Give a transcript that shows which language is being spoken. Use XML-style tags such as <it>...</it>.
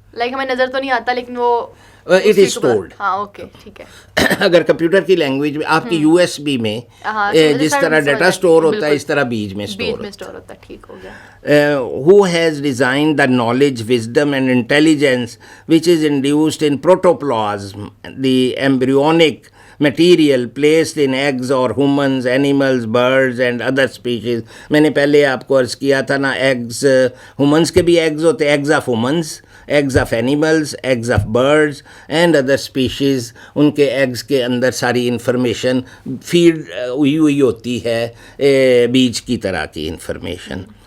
<hi>Like हमें नज़र तो नहीं आता लेकिन वो</hi> <en>It is stored.</en> <hi>हाँ, ओके, ठीक है. अगर कंप्यूटर की लैंग्वेज में आपकी USB में जिस तरह डाटा स्टोर होता है, इस तरह बीज में स्टोर होता है. ठीक हो गया.</hi> <en>Who has designed the knowledge, wisdom and intelligence which is induced in protoplasm, the embryonic material placed in eggs or humans, animals, birds and other species.</en> <hi>मैंने पहले आपको अर्ज़ किया था ना, एग्स humans के भी एग्स होते हैं,</hi> <en>eggs of humans, eggs of animals, eggs of birds and other species.</en> <hi>उनके एग्स के अंदर सारी इंफॉर्मेशन फीड हुई होती है बीज की तरह की इंफॉर्मेशन.</hi>